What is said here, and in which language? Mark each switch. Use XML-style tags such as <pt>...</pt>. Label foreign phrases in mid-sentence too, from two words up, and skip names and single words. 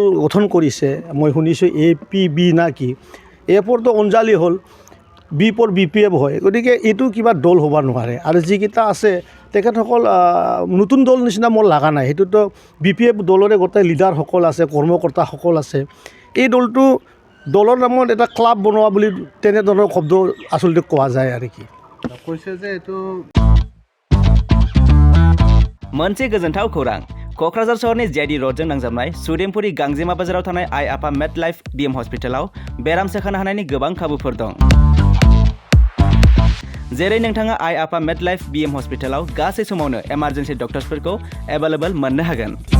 <as>গঠন কৰিছে মই শুনিছোঁ APB না কি</as> <en>A for Anjali</en> <as>হ'ল</as> <en>B for BPF</en> <as>হয় গতিকে এইটো কিবা দল হ'ব নোৱাৰে আৰু যিকেইটা আছে তেখেতসকল নতুন দল নিচিনা মোৰ লগা নাই সেইটোতো BPF দলৰে গোটেই লিডাৰসকল আছে কৰ্মকৰ্তাসকল আছে এই দলটো দলৰ নামত এটা ক্লাব বনোৱা বুলি তেনেধৰণৰ শব্দ আচলতে কোৱা যায় আৰু কি কৈছে যে এইটো</as> <brx>मोनसे गोजोनथाव खौरां क'क्राझार सहरनि JD र'डजों नांजाबनाय सुदेमपुरि गांजेमा बाजाराव थानाय आइ आफा मेड लाइफ BM हस्पिटालाव बेराम सोखानो हानायनि गोबां खाबुफोर दं जेरै नोंथाङा आइ आफा मेड लाइफ BM हस्पिटालाव गासै समावनो इमार्जेन्सि डक्टर्सफोरखौ एभेलेबल मोननो हागोन</brx>